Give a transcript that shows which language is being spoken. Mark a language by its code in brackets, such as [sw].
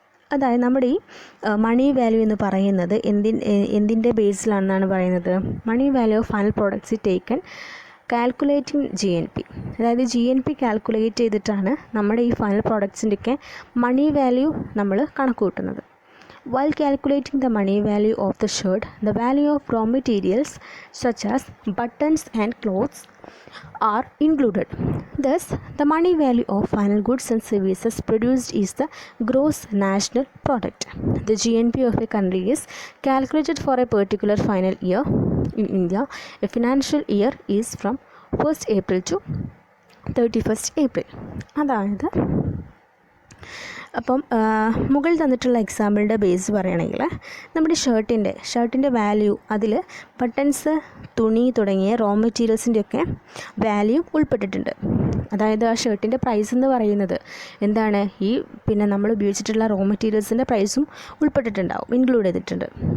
[ml] അതായത് നമ്മുടെ ഈ മണി വാല്യൂ എന്ന് പറയുന്നത് എന്തിൻ്റെ ബേസിലാണെന്നാണ് പറയുന്നത്. [en] Money value of final products is taken calculating GNP. [ml] അതായത് GNP കാൽക്കുലേറ്റ് ചെയ്തിട്ടാണ് നമ്മുടെ ഈ ഫൈനൽ പ്രോഡക്ട്സിൻ്റെയൊക്കെ മണി വാല്യൂ നമ്മൾ കണക്ക് കൂട്ടുന്നത്. [en] While calculating the money value of the shirt, the value of raw materials such as buttons and clothes are included. Thus, the money value of final goods and services produced is the gross national product. The GNP of a country is calculated for a particular final year. In India, a financial year is from 1st April to 31st April. അതായത് [ml] അപ്പം മുകളിൽ തന്നിട്ടുള്ള എക്സാമ്പിളിൻ്റെ base പറയുകയാണെങ്കിൽ നമ്മുടെ ഷർട്ടിൻ്റെ value അതിൽ buttons, തുണി തുടങ്ങിയ raw മെറ്റീരിയൽസിൻ്റെയൊക്കെ value ഉൾപ്പെട്ടിട്ടുണ്ട്. അതായത് ആ ഷർട്ടിൻ്റെ പ്രൈസ് എന്ന് പറയുന്നത് എന്താണ്, ഈ പിന്നെ നമ്മൾ ഉപയോഗിച്ചിട്ടുള്ള റോ മെറ്റീരിയൽസിൻ്റെ പ്രൈസും ഉൾപ്പെട്ടിട്ടുണ്ടാവും, ഇൻക്ലൂഡ് ചെയ്തിട്ടുണ്ട്.